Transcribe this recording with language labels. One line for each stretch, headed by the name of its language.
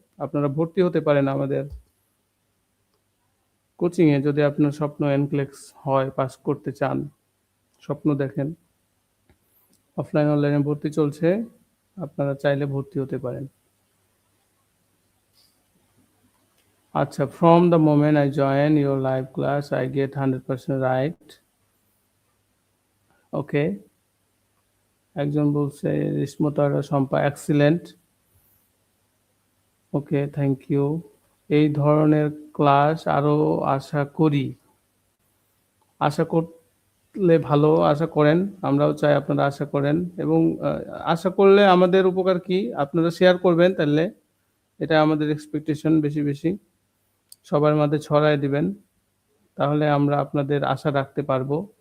Bangla: আপনারা ভর্তি হতে পারেন আমাদের কোচিংয়ে যদি আপনার স্বপ্ন এনক্লেক্স হয়, পাস করতে চান, স্বপ্ন দেখেন। অফলাইন অনলাইনে ভর্তি চলছে, আপনারা চাইলে ভর্তি হতে পারেন।
English: আচ্ছা, from the moment I join your live class I get 100% right.
Bangla: ওকে, একজন বলছে রিস্মতারা Shampa excellent. Okay,
English: Thank you.
Bangla: এই ধরনের ক্লাস আরও আশা করি। আশা করলে ভালো, আশা করেন, আমরাও চাই আপনারা আশা করেন এবং আশা করলে আমাদের উপকার কি আপনারা শেয়ার করবেন, তাহলে এটা আমাদের এক্সপেকটেশন বেশি বেশি সবার মাঝে ছড়ায় দিবেন, তাহলে আমরা আপনাদের আশা রাখতে পারবো।